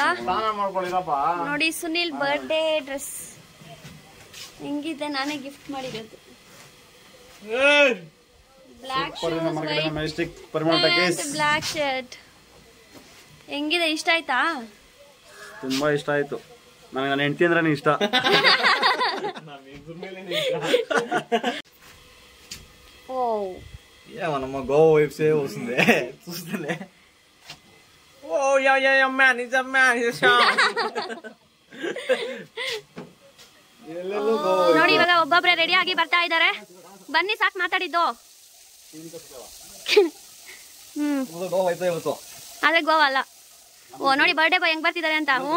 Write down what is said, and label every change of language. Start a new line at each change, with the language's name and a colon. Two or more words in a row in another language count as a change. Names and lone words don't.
Kannada: ನೋಡಿ ಸುನಿಲ್
English: birthday dress
Kannada: ಹೆಂಗಿದೆ, ನಾನೇ ಗಿಫ್ಟ್ ಮಾಡಿರೋದು.
English: black black shirt
Kannada: ಹೆಂಗಿದೆ, ಇಷ್ಟ ಆಯ್ತಾ? ತುಂಬಾ ಇಷ್ಟ ಆಯ್ತು ನನಗೆ. ನನ್ನ ಹೆಂಡತಿ ಅಂದ್ರೆ ಇಷ್ಟ. ఓ
Telugu: ఏమన్నమ్మ గోవా వైప్సే వస్తుంది చూస్తేనే. ఓ యా నిజమ్మా
Kannada: ನೋಡಿ ಇವಾಗ ಒಬ್ಬೊಬ್ರೆ ರೆಡಿ ಆಗಿ ಬರ್ತಾ ಇದ್ದಾರೆ. ಬನ್ನಿ ಸಾಕು ಮಾತಾಡಿದ್ದು. ಗೋವಾ ಆಯ್ತಾ ಇವತ್ತು? ಅದೇ ಗೋವಾ ಅಲ್ಲ. ಓ ನೋಡಿ
English: birthday boy
Kannada: ಹೆಂಗ್ ಬರ್ತಿದ್ದಾರೆ ಅಂತ.